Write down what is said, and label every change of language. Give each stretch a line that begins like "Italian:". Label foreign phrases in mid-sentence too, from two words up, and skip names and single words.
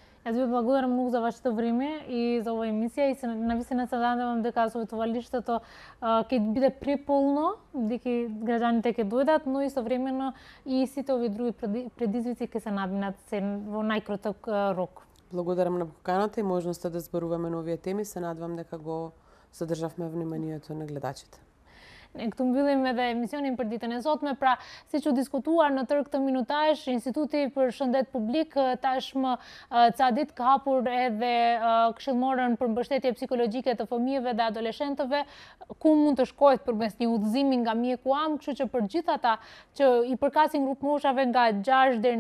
Macedonian: Јас ви благодарам многу за вашето време и за оваа емисија и навистина се надевам дека советувалиштето ќе биде преполно, дека граѓаните ќе дојдат, но истовремено и сите овие други предизвици ќе се надминат во најкраток рок. Благодарам на поканата и можноста да зборуваме на овие теми. Се надевам дека го задржавме вниманието на гледачите.
Albanian: Këtu mbyllim edhe emisionin për ditën e sotme, pra siç u diskutuar në tërë këtë minutash, Instituti për Shëndet Publik tashmë ca ditë ka hapur edhe këshillmorën për mbështetje psikologjike të fëmijëve dhe adoleshentëve, ku mund të shkohet përmes një udhëzimi nga mjeku am, kështu që për gjithë ata që i përkasin grup moshave nga 6 deri